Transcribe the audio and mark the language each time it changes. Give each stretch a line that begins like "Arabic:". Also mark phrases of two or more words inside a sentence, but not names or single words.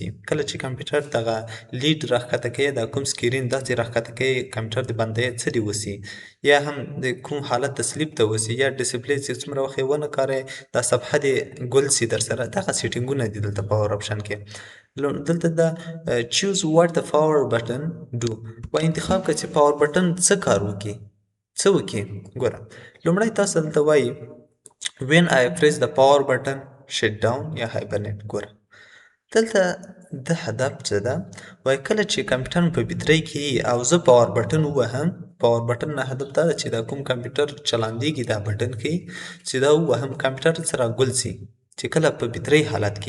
Pashto: کله چې کمپیوټر دغه لید راښکته کوې دا کوم سکرین داسې راښکته کوې کمپیوټر د بندوې څه دې وسي، یا هم د کوم حالت ته سلیپ ته وسي، یا ډسپلی چې څومره وخت یې ونه کاروې دا صفحه دې ګل سي در سره. دغه سیټینګونه دي دلته
English: power option
Pashto: کې. دلته دا
English: choose what the power button do
Pashto: و انتخاب کړه چې
English: power button
Pashto: څه کار وکړي، څه وکړي. ګوره لومړی تاسو دلته وایي
English: when I press the power button shut down
Pashto: یا hibernate. ګوره دلته د هدف څه ده، وایي کله چې کمپیوټر په بطرۍ کې او زه
English: power button
Pashto: ووهم،
English: power button
Pashto: نه هدف دا ده چې دا کوم کمپیوټر چلاندېږي دا بټن ښیي چې دا ووهم کمپیوټر سره ګل سي چې کله په بطرۍ حالت کې.